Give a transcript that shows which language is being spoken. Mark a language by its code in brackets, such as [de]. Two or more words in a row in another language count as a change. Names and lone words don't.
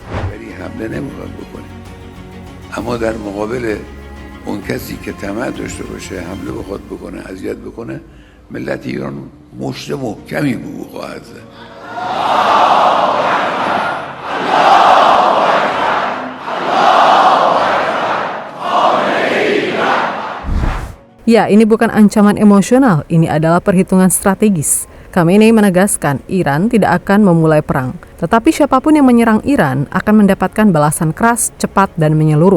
[fa] اما در مقابل اون کسی که طمع داشته باشه حمله بخواد بکنه، اذیت بکنه، ملت ایران مشت محکمی به او خواهد زد. [id] Ya, ini bukan ancaman emosional, ini adalah perhitungan strategis. Khamenei menegaskan Iran tidak akan memulai perang, tetapi siapapun yang menyerang Iran akan mendapatkan balasan keras, cepat, dan menyeluruh.